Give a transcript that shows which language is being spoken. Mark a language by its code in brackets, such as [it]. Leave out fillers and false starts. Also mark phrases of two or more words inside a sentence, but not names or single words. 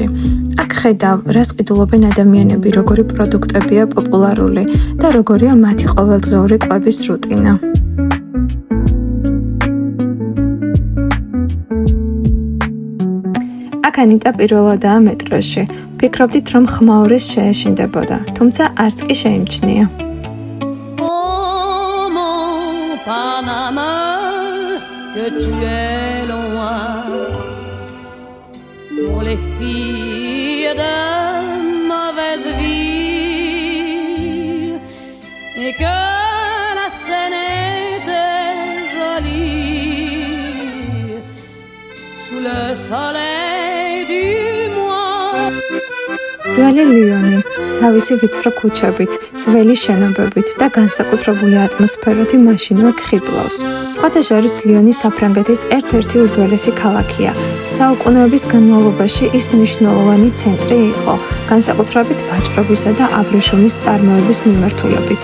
[ka] აქ ხედავ, რას ყიდულობენ ადამიანები, როგორი პროდუქტებია პოპულარული და როგორია მათი ყოველდღიური კვების რუტინა. აქ ანიტა პირველადაა მეტროში. ვფიქრობდით, რომ ხმაურის შეეშინდებოდა, თუმცა არც კი შეიმჩნია. [fr] Panama, que tu es loin pour les filles de mauvaise vie et que la scène était jolie sous le soleil du mois. [ka] ძველი ლიონი, თავისი ვიწრო ქუჩებით, ძველი შენობებით და განსაკუთრებული ატმოსფეროთი მაშინვე ხიბლავს. სხვათა შორის ლიონი საფრანგეთის ერთ-ერთი უძველესი ქალაქია. საუკუნეების განმავლობაში ის მნიშვნელოვანი ცენტრი იყო, განსაკუთრებით ვაჭრობისა და აბრეშუმის წარმოების მიმართულებით.